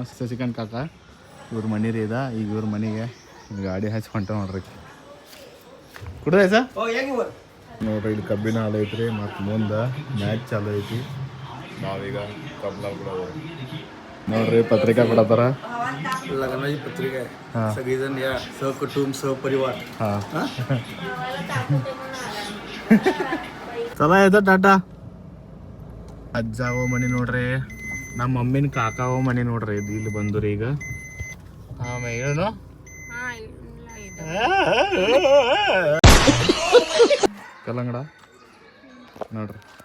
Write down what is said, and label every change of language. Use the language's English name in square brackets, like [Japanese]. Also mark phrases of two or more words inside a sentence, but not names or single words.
[Kannada] ಶಶಿಕಾಂತ್ ಕಾಕ ಇವ್ರ ಮನೆ ರೀ. ಈಗ ಇವ್ರ ಮನೆಗೆ ಗಾಡಿ ಹಚ್ಚಿ ಹೊಂಟ ನೋಡ್ರಿ. ಕುಡ್ದೆ ಸರ್ ನೋಡ್ರಿ, ಇಲ್ಲಿ ಕಬ್ಬಿನ ಹಾಲು ಐತ್ರಿ. ಮತ್ತು ಮುಂದೆ ಮ್ಯಾಚ್ ಚಾಲು ಐತಿ. ನಾವೀಗ ಕಬ್ಬಿನ ನೋಡ್ರಿ ಪತ್ರಿಕಾ ಕೊಡತ್ತಾರ. [Marathi] लग्नाची पत्रिका आहे. सगळेजण या, सहकुटुंब सहपरिवार. [Kannada] ಹಾಂ ಚಲೋ ಐತೆ ಟಾಟಾ. ಅಜ್ಜಾವೋ ಮನೆ ನೋಡ್ರಿ, ನಮ್ಮ ಮಮ್ಮಿನ ಕಾಕಾವೋ ಮನೆ ನೋಡ್ರಿ. ಇದು ಇಲ್ಲಿ ಬಂದ್ರಿ ಈಗ. ಆಮೇಲೆ ಏನು ಕಲ್ಲಂಗಡ ನೋಡ್ರಿ.